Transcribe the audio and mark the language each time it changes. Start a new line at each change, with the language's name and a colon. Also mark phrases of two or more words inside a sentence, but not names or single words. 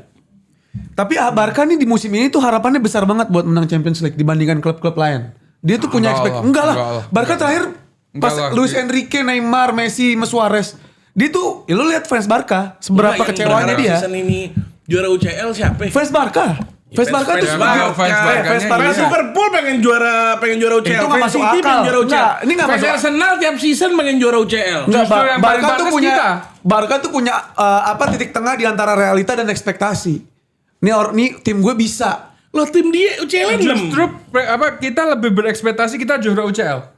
Indonesian: Tapi Barca nih di musim ini tuh harapannya besar banget buat menang Champions League dibandingkan klub-klub lain. Dia tuh punya Enggak lah, enggak lah. enggak lah. Barca terakhir Enggak pas lah. Luis Enrique, Neymar, Messi, Suarez. Dia tuh, ya lu lihat fans Barca seberapa Enggak, yang kecewanya berharap dia. Season ini juara UCL siapa? Fans Barca. Fans Barca tuh Fans Barca. Barca. Fans Barca. Fans Liverpool pengen juara UCL. Itu nggak Fans masuk City akal. pengen juara UCL. Enggak, ini nggak Fans masuk- Arsenal tiap season pengen juara UCL. Enggak, Justru yang paling Barca tuh pantas punya kita. Barca tuh punya titik tengah di antara realita dan ekspektasi. Nih tim gue bisa. Loh tim dia UCL 6. Justru kita lebih berekspektasi kita juara UCL.